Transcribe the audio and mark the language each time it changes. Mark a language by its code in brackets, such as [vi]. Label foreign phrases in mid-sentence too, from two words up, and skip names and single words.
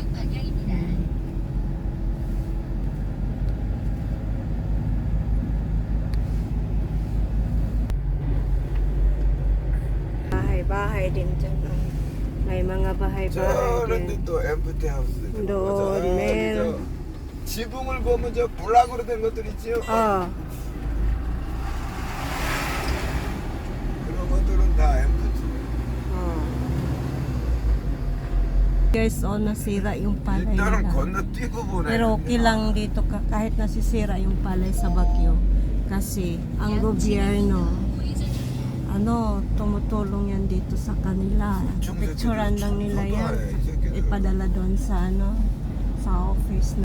[tl] bahay din dyan. May mga bahay-bahay din. [en] 또 empty house. [tl] doon, meron. [ko] 지붕을 보면 저 블락으로 된 것들 있지요? 그런 것들은 다 엠프티. [tl] Guys, nasira yung palay [ko] 일단은 [tl] nila. [ko] 건너뛰고 보내. [tl] Pero okay lang dito kahit nasisira yung palay sa bagyo. Kasi ang gobyerno tumutulong yan dito sa kanila. Picturean lang nila yan. Ipadala doon sa sa office.